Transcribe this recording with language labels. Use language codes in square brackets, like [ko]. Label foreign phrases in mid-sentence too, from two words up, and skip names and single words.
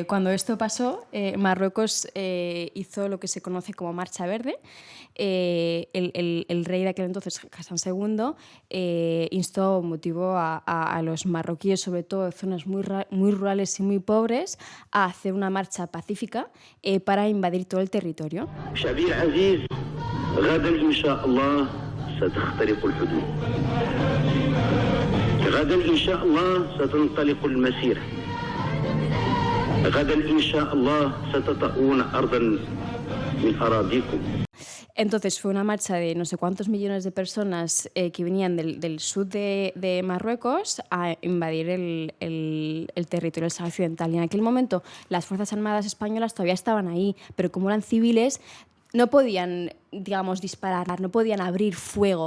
[es] Cuando esto pasó, Marruecos hizo lo que se conoce como Marcha Verde. El rey de aquel entonces, Hassan II, motivó a los marroquíes, sobre todo de zonas muy rurales y muy pobres, a hacer una marcha pacífica para invadir todo el territorio. [ar] غدا إن شاء الله ستخترق الحدود. غدا إن شاء الله ستنطلق المسيرة. غدا إن شاء الله ستطؤون أرضا من أراضيكم. [es] Entonces fue una marcha de no sé cuántos millones de personas que venían del sur de Marruecos a invadir el territorio del Sahara Occidental. Y en aquel momento las Fuerzas Armadas españolas todavía estaban ahí, pero como eran civiles no podían, digamos, disparar, no podían abrir fuego.